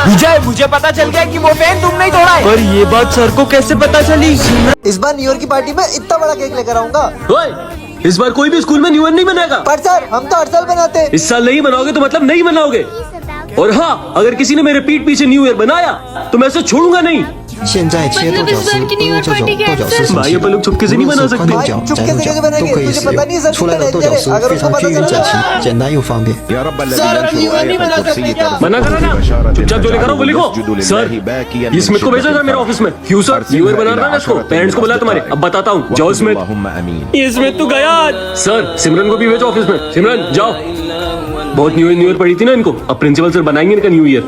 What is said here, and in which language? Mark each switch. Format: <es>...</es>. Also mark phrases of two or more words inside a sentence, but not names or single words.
<hi>विजय, मुझे पता चल गया कि वो फैन तुमने ही तोड़ा है। पर ये बात सर को कैसे पता चली? इस बार</hi> <en>New Year</en> <hi>की पार्टी में इतना बड़ा केक लेकर आऊंगा। इस बार कोई भी स्कूल में</hi> <en>New Year</en> <hi>नहीं मनाएगा। पर सर, हम तो हर साल बनाते हैं। इस साल नहीं मनाओगे तो मतलब नहीं मनाओगे। और हाँ, अगर किसी ने मेरे पीठ पीछे</hi> <en>New Year</en> <hi>बनाया तो मैं उसे छोड़ूंगा नहीं।</hi> <zh>现在切剁饺丝，不用这种剁饺丝</zh> <hi>भाई अपन लोग चुपके से नहीं बना सकते।</hi> <zh>宽角、窄肉角都可以使用。出来的剁饺丝非常均匀整齐，简单又方便。</zh> <hi>मना करो ना, चुपचाप जो लिखा रहा हूँ वो लिखो। सर, ये स्मिथ को भेजो सर मेरे ऑफिस में। क्यों सर?</hi> <en>New Year</en> <hi>बना रहा है इसको। पेरेंट्स को बुला तुम्हारे। अब बताता हूँ। जाओ स्मिथ। ये स्मिथ तो गया। सर, सिमरन को भी भेजो ऑफिस में। सिमरन जाओ। बहुत</hi> <en>New Year</en> <hi>पड़ी थी ना इनको, अब</hi> <en>principal sir</en> <hi>बनाएंगे इनका न्यू ईयर।</hi>